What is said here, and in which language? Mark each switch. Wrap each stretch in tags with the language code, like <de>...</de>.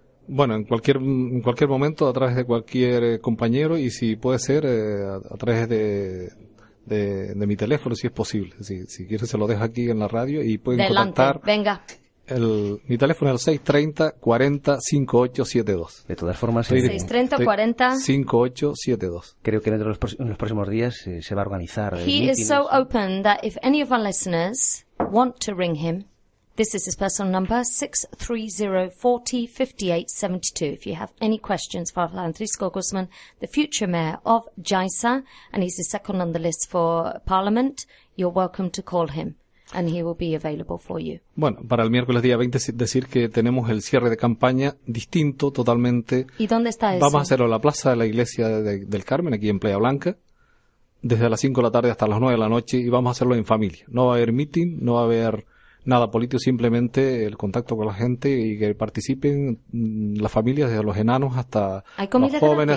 <es>Bueno, en cualquier momento, a través de cualquier compañero, y si puede ser, a través de mi teléfono, si es posible. Si quiere, se lo dejo aquí en la radio y pueden adelante, contactar. Venga. Mi teléfono es el 630-405872. De todas formas, 630-405872. Creo que en los próximos días se va a organizar.</es> <en>He is so open that if any of our listeners want to ring him, this is his personal number, 630-405872. If you have any questions for Francisco Guzman, the future mayor of Jaisa, and he's the second on the list for Parliament, you're welcome to call him, and he will be available for you.</en> <es>Bueno, para el miércoles día 20, decir que tenemos el cierre de campaña distinto totalmente. ¿Y dónde está eso? Vamos a hacerlo en la plaza de la Iglesia del Carmen, aquí en Playa Blanca, desde las 5 de la tarde hasta las 9 de la noche, y vamos a hacerlo en familia. No va a haber meeting, no va a haber nada político, simplemente el contacto con la gente y que participen las familias, desde los enanos hasta los jóvenes.</es>